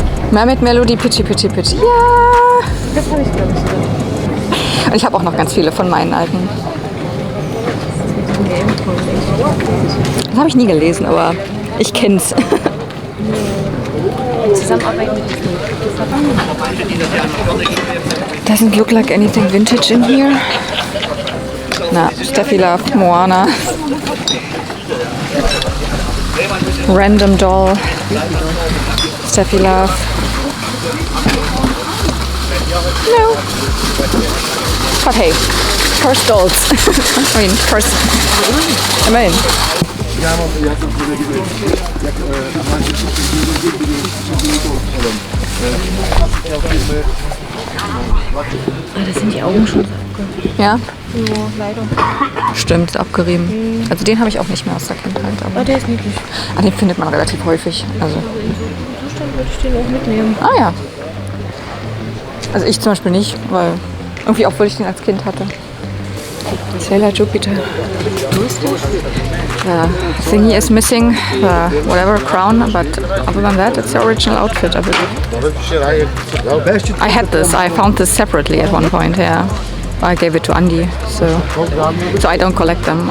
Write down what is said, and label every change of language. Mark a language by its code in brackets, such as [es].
[de] Mermaid Melody, Pitchy Pitchy Pitchy. Ja! Das habe ich, glaube ich, Und ich habe auch noch ganz viele von meinen alten. Das habe ich nie gelesen, aber ich kenn's. Zusammenarbeit mit Disney. [en] Doesn't look like anything vintage in here. [de] Na, Steffi Love, Moana. [en] Random Doll. Steffi Love. No. But hey, first dolls. I mean, first. [de] Immerhin. Das sind die Augen schon so abgerieben. Ja? Ja, leider. Stimmt, abgerieben. Also den habe ich auch nicht mehr aus der Kindheit. Aber der ist niedlich. Den findet man relativ häufig. Also. In so einem Zustand würde ich den auch mitnehmen. Ah ja. Also ich zum Beispiel nicht, weil irgendwie auch, weil ich den als Kind hatte. [en] Sailor Jupiter. The thingy is missing the whatever crown, but other than that, it's the original outfit, I believe. I had this. I found this separately at one point. Yeah, I gave it to Andy, so I don't collect them.